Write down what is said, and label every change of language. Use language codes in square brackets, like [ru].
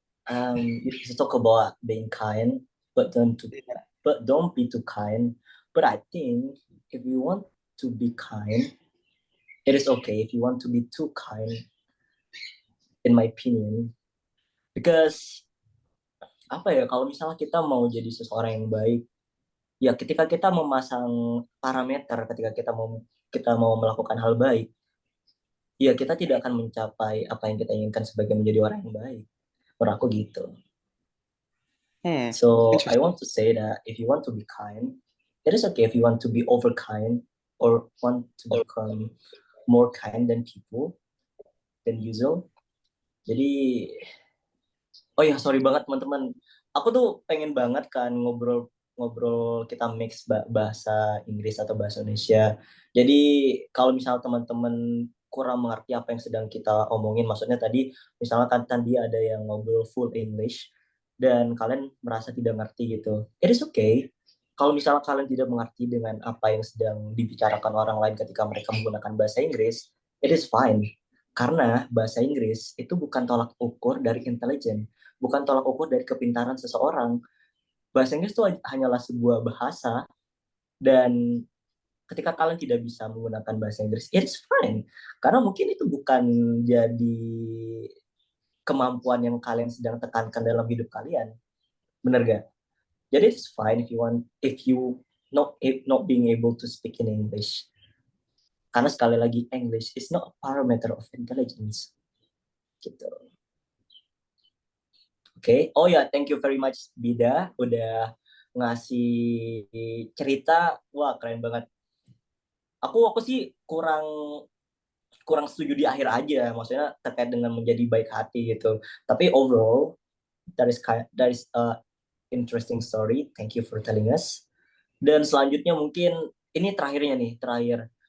[en] You talk about being kind, but don't be too kind. But I think if you want to be kind, it is okay if you want to be too kind, in my opinion. [id] Because apa ya, kalau misalnya kita mau jadi seseorang yang baik, ya ketika kita memasang parameter, ketika kita mau melakukan hal baik, ya kita tidak akan mencapai apa yang kita inginkan sebagai menjadi orang yang baik. Menurut aku gitu. [en] So I Interesting. want to say that if you want to be kind, it is okay if you want to be over kind or want to become more kind than people than usual. [id] Jadi, oh ya sorry banget teman-teman. Aku tuh pengen banget kan ngobrol kita mix bahasa Inggris atau bahasa Indonesia. Jadi kalau misal teman-teman kurang mengerti apa yang sedang kita omongin, maksudnya tadi misalnya kan tadi ada yang ngobrol full English dan kalian merasa tidak ngerti gitu. [en] It is okay. [id] Kalau misalnya kalian tidak mengerti dengan apa yang sedang dibicarakan orang lain ketika mereka menggunakan bahasa Inggris, [en] it is fine. [id] Karena bahasa Inggris itu bukan tolak ukur dari intelijen, bukan tolak ukur dari kepintaran seseorang. Bahasa Inggris itu hanyalah sebuah bahasa, dan ketika kalian tidak bisa menggunakan bahasa Inggris, [en] it's fine. [id] Karena mungkin itu bukan jadi kemampuan yang kalian sedang tekankan dalam hidup kalian. Bener gak? Jadi [en] it's fine if you not being able to speak in English. [id] Karena sekali lagi, [en] English is not a parameter of intelligence. [id] Gitu. Oke. Oh ya, [en] thank you very much [id] Bida udah ngasih cerita. Wah, keren banget. Aku sih kurang setuju di akhir aja, maksudnya terkait dengan menjadi baik hati gitu. Tapi [en] overall, that is a interesting story. Thank you for telling us. [id] Dan selanjutnya mungkin ini terakhir.